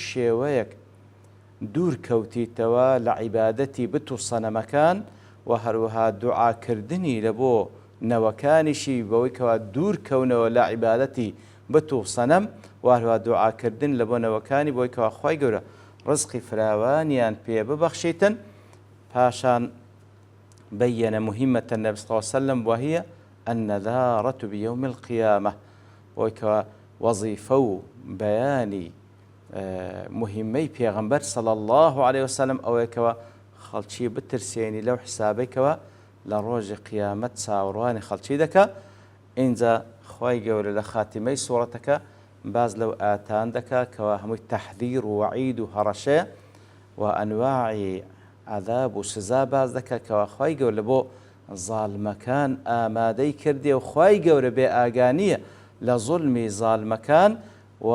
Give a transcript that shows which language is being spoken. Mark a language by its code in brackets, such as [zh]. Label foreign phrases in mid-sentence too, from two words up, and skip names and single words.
[ckb] شێوەیەک دوور کەوتیتەوە لە عیبادەتی بت و سەنەمەکان و هەروەها دوعاکردنی لە بۆ نەوەکانیشی بەوەی کەوا دوور کەونەوە لە عیبادەتی بت و سەنەم و هەروەها دوعاکردن لە بۆ نەوەکانی بۆی کەوا خی گەورە ڕزقی فراوانیان پێ ببەخشیتن پاشان بەیەنە مهمەتە [ar] النبي صلى الله عليه وسلم وهي النذارة بيوم القيامة [ckb] بۆی کەوا وەزیفە و بەیانی مهمەی پێغەمبەر [ar] صلى الله عليه وسلم [ckb] ئەوەیە کەوا خەڵکی بترسێنی لەو حسابێکەوە لە ڕۆژی قیامەت چاوەڕوانی خەڵکی دەکا ئینجا خی گەورە لە خاتیمەی سوورەتەکە باز لەو ئاتان دەکا کەوا هەمووی تەحذیر و وەعید و هەڕەشەیە و ئەنواعی عەذاب و سزا باز دەکا کەوا خی گەورە لە بۆ زاڵمەکان ئامادەی کردێ و خی گەورە بێ ئاگانیە لە زوڵمی زاڵمەکان و